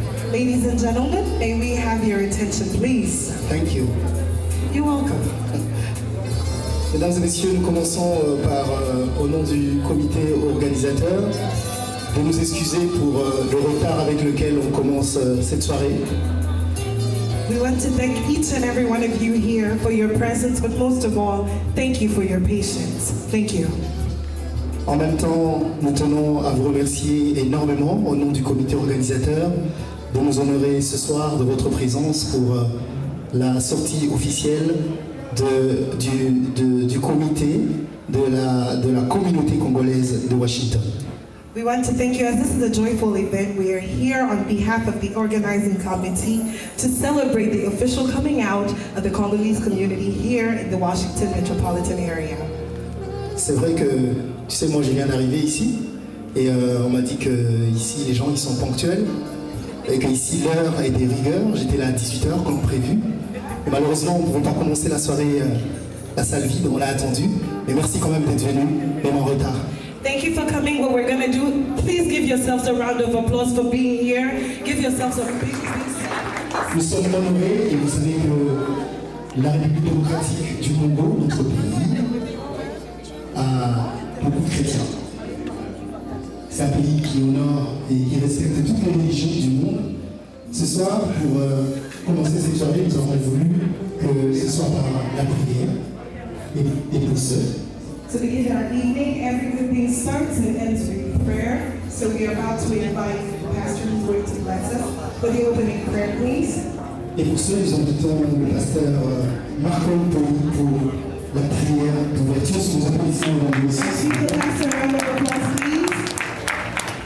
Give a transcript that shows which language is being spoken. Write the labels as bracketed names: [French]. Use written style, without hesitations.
[English] Ladies and gentlemen, may we have your attention, please? Thank you. You're welcome. [French] Mesdames et messieurs, nous commençons au nom du comité organisateur, de nous excuser pour le retard avec lequel on commence cette soirée. [English] We want to thank each and every one of you here for your presence, but most of all, thank you for your patience. Thank you. [French] En même temps, nous tenons à vous remercier énormément au nom du comité organisateur de nous honorer ce soir de votre présence pour la sortie officielle du comité de la communauté congolaise de Washington. [English] We want to thank you as this is a joyful event. We are here on behalf of the organizing committee to celebrate the official coming out of the Congolese community here in the Washington metropolitan area. [French] C'est vrai que, tu sais, moi je viens d'arriver ici et on m'a dit que ici les gens ils sont ponctuels et qu'ici l'heure est des rigueurs. J'étais là à 18h comme prévu. Et malheureusement on ne pouvait pas commencer la soirée, la salle vide, on l'a attendu. Mais merci quand même d'être venu, même en retard. [English] Thank you for coming. What we're going to do, please give yourselves a round of applause for being here. Give yourselves a big [French] Nous sommes honorés et vous savez que la République démocratique du Congo, notre pays, a beaucoup de chrétiens. C'est un pays qui honore et qui respecte toutes les religions du monde. Ce soir, pour commencer cette soirée, nous avons voulu que ce soit par la prière et pour ce. [English] So to begin our evening, every good thing starts and ends with prayer. So we are about to invite the pastor who's going to bless us for the opening prayer, please. [French] Et pour ce, nous invitons le pasteur Marco pour la prière d'ouverture. Si nous applaudissons dans le sens. [English] Give the pastor a round of applause, please.